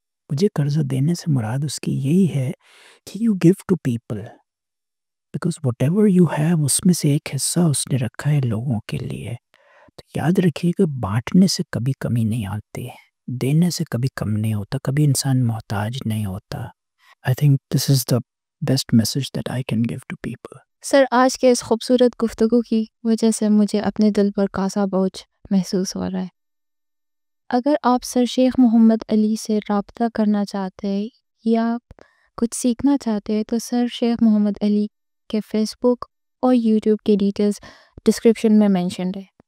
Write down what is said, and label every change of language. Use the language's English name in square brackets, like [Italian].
[Urdu] مجھے قرضہ دینے سے مراد اس کی یہی ہے کہ [English] you give to people, because whatever you have [Urdu] اس میں سے ایک حصہ اس نے رکھا ہے لوگوں کے لیے. تو یاد رکھیے کہ بانٹنے سے کبھی کمی نہیں آتی، دینے سے کبھی کم نہیں ہوتا، کبھی انسان محتاج نہیں ہوتا. [English] I think this is the best message that I can give to people. [Urdu] سر آج کے اس خوبصورت گفتگو کی وجہ سے مجھے اپنے دل پر کاسا بوجھ محسوس ہو رہا ہے. اگر آپ سر شیخ محمد علی سے رابطہ کرنا چاہتے ہیں یا کچھ سیکھنا چاہتے ہیں تو سر شیخ محمد علی کے فیس بک اور یوٹیوب کی ڈیٹیلز ڈسکرپشن میں مینشنڈ ہے.